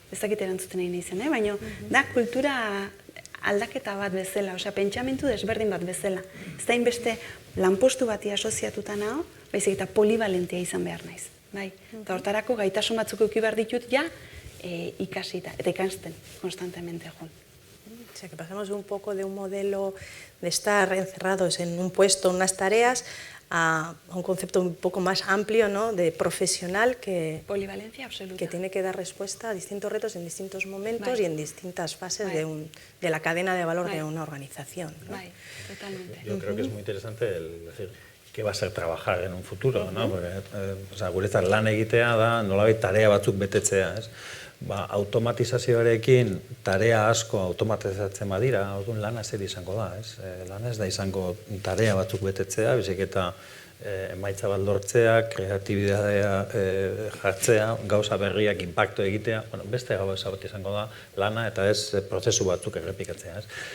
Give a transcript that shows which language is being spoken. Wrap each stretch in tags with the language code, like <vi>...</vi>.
<eu>Ez dakit erantzuten nahi naizen, baina da kultura aldaketa bat bezala, pentsamentu desberdin bat bezala. Ez da inbeste lanpostu bati asoziatuta naho, baizik eta polivalentia izan behar naiz. Eta hortarako gaitasun batzuk eduki behar ditut ikasita, eta ikasten konstantemente egun.</eu> <es>O sea, que pasamos un poco de un modelo de estar encerrados en un puesto, unas tareas, a un concepto un poco más amplio, ¿no? De profesional que... Polivalencia absoluta. Que tiene que dar respuesta a distintos retos en distintos momentos y en distintas fases de la cadena de valor de una organización, ¿no? Totalmente. Yo creo que es muy interesante decir qué va a ser trabajar en un futuro, ¿no? Porque,</es> <eu>guretzat lan egitea da, nolabait tarea batzuk betetzea, ez? Automatizazioarekin tarea asko automatizatzen badira, orduan lana zer izango da, ez? Lana ez da izango tarea batzuk betetzea, bizik eta emaitza bat lortzea, kreatibitatea jartzea, gauza berriak inpaktu egitea, beste gauza bat izango da lana eta ez prozesu batzuk errepikatzea, ez?</eu>